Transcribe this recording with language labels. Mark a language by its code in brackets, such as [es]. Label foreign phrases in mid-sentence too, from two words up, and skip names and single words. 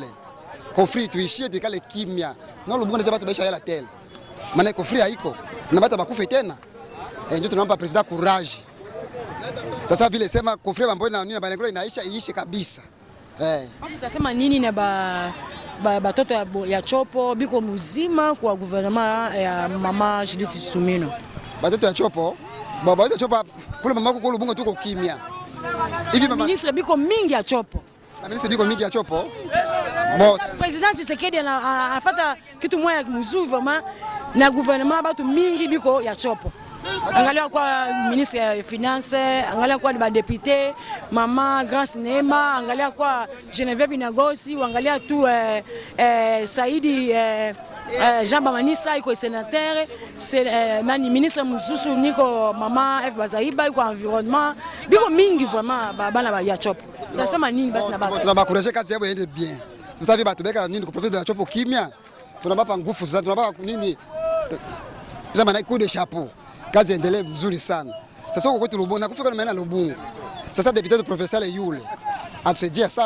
[sw] Conflit tuishie tukale kimya. Na Lubunga nje batu baisha hela tele. Maana conflit haiko. Na bata bakufe tena. Ndio tunaomba president courage. Sasa vile sema conflit Bambole na nini na Balengola inaisha iishe kabisa. Basi utasema nini na batoto ya Chopo biko muzima kwa gouvernement ya mama Judith Suminwa? Batoto ya Chopo, baba ya Chopo kule mama yako Lubunga tuko kimya. Hivi mama ministre biko mingi ya Chopo. Ministre biko mingi ya Chopo. Boss. President Tshisekedi anafuata kitu moja mzuri vraiment na gouvernement batu mingi biko ya Chopo. Angalia kwa ministre ya finance, angalia kwa ba député, mama Grace Neema, angalia kwa Geneviève Binagosi, angalia tu Saidi Jean Bamanisa iko sénateur, nani ministre msusu niko mama F Bazaiba iko environnement, biko mingi vraiment bana ya Chopo. Tunasema nini basi na baba? Tunabakuraje kazi yao iende bien. Sasa hivi batubeka nini ku province ya Chopo kimya? Tunabapa nguvu sasa, tunabapa nini? Sasa na [fr] coup de chapeau. [sw] Kazi endelee mzuri sana. Sasa huko kwetu Lubunga kufika na Lubunga. Sasa deputy professeur yule atusaidia sana.